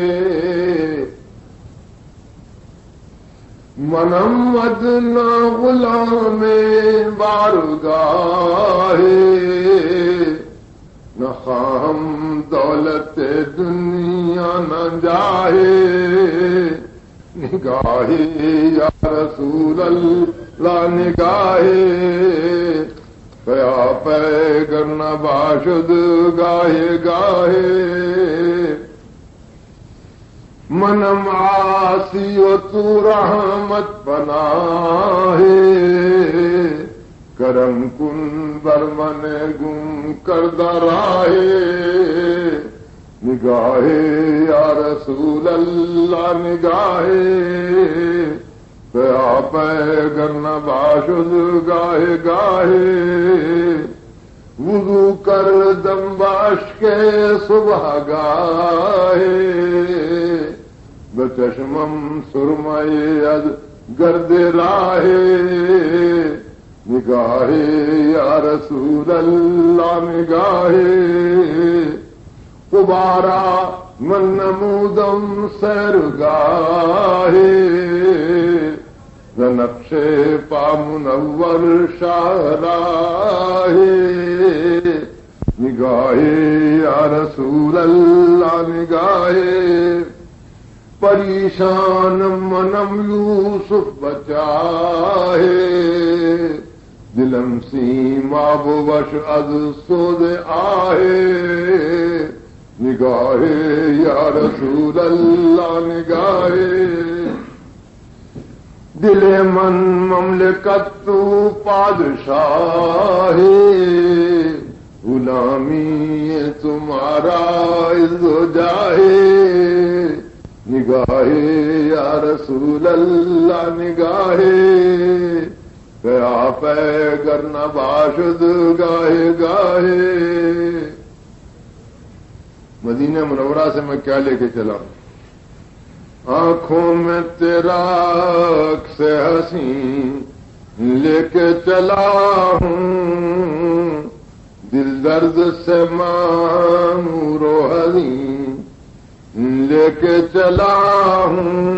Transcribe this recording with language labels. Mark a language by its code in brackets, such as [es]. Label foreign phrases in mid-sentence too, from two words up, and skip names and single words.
[fa] منم ادنا غلام بارگاہے، نہ خواہم دولت دنیا نہ جاہے، نگاہی یا رسول اللہ نگاہی پیا پیگر نباشد گاہے گاہے، منم عاصی و تو رحمت پناہے کرم کن بر من گم کردہ راہے نگاہے یا رسول اللہ نگاہے پیا پیگر نباشد گاہے گاہے وضو کر دم باش کے صبح گاہے بچشمم سرمائے از گرد راہے نگاہے یا رسول اللہ نگاہے قبارا من نمودم سیر گاہے نقش پا منور شاہراہے نگاہے یا رسول اللہ نگاہے پریشان منم یوسف بچاہے دلم سیما بوش از سود آہے نگاہے یا رسول اللہ نگاہے دل من مملکت تو پادشاہ غلامی تمہارا عز و جاہے نگاہے یا رسول اللہ نگاہے پیا پیگر نباشد گاہے گاہے [ur] مدینہ منورہ سے میں کیا لے کے چلا ہوں؟ آنکھوں میں تیرا عکس حسین لے کے چلا ہوں دل درد سے معمور و حزین لے کے چلا ہوں